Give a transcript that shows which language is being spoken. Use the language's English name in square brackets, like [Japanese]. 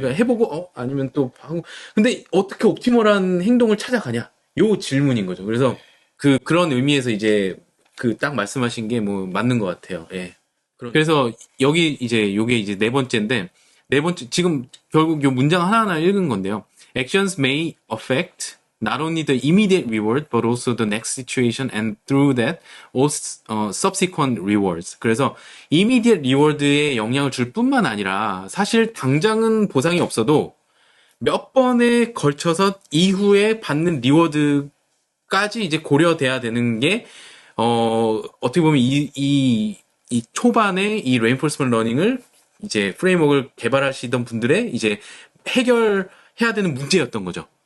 [Korean] 그러니까 해보고 아니면 또 하고 근데 어떻게 옵티멀한 행동을 찾아가냐 요 질문인 거죠. 그래서 그런 의미에서 이제 그 딱 말씀하신 게 뭐 맞는 것 같아요. 예. 그래서 여기 이제 요게 이제 네 번째인데 네 번째 지금 결국 요 문장 하나하나 읽은 건데요. [English] Actions may affect not only the immediate reward but also the next situation and through that all subsequent rewards. [Korean] 그래서 immediate reward에 영향을 줄 뿐만 아니라 사실 당장은 보상이 없어도 몇 번에 걸쳐서 이후에 받는 리워드까지 이제 고려돼야 되는 게 어떻게 보면 이 초반에 이 레인포스먼트 러닝을 이제 프레임워크를 개발하시던 분들의 이제 해결해야 되는 문제였던 거죠.